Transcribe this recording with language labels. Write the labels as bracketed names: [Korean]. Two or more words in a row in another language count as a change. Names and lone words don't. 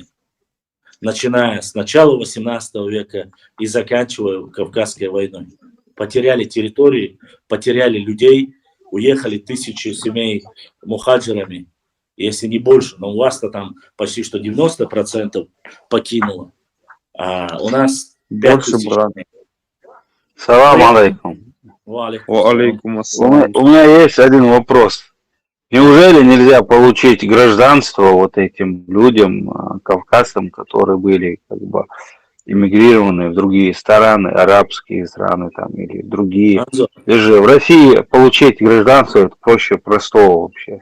[Russian] Начиная с начала 18 века и заканчивая Кавказской войной. Потеряли территории, потеряли людей, уехали 1000 семей мухаджирами, если не больше, но у вас-то там почти что 90% покинуло. А у нас 5000. [Arabic] سلام عليكم. عليكم السلام. [Russian] У меня есть один вопрос. Неужели нельзя получить гражданство вот этим людям, кавказцам, которые были как бы эмигрированы в другие страны, арабские страны там или другие? И же в России получить гражданство это проще простого вообще.